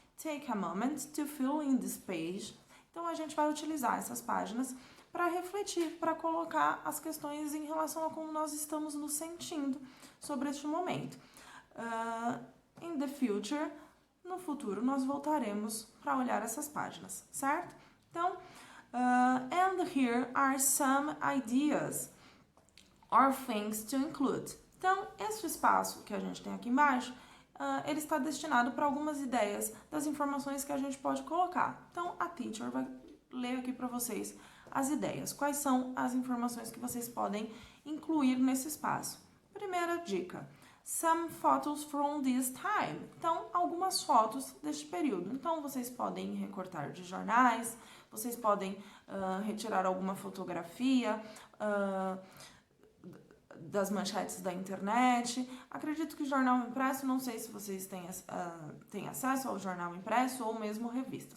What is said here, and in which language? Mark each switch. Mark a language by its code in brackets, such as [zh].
[en] take a moment to fill in this page. [pt] Então, a gente vai utilizar essas páginas para refletir, para colocar as questões em relação a como nós estamos nos sentindo sobre este momento. [en] In the future, [pt] no futuro, nós voltaremos para olhar essas páginas, certo? Então, [en] and here are some ideas or things to include. [pt] Então, esse espaço que a gente tem aqui embaixo, ele está destinado para algumas ideias das informações que a gente pode colocar. Então, a teacher vai ler aqui para vocês as ideias. Quais são as informações que vocês podem incluir nesse espaço? Primeira dica. [en] Some photos from this time. [pt] Então, algumas fotos deste período. Então, vocês podem recortar de jornais, vocês podem retirar alguma fotografia das manchetes da internet. Acredito que jornal impresso, não sei se vocês têm acesso ao jornal impresso ou mesmo revista.